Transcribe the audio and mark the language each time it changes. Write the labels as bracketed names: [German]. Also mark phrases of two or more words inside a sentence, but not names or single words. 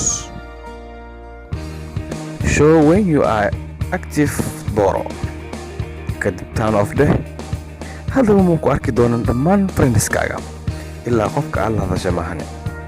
[English] Show when you are active dooro. [Somali] Kadib [English] turn off [Somali] dheh. Haddaba muu ku arki doonaan dhammaan friendskaaga ilaa qofka aad la hadasha maahane.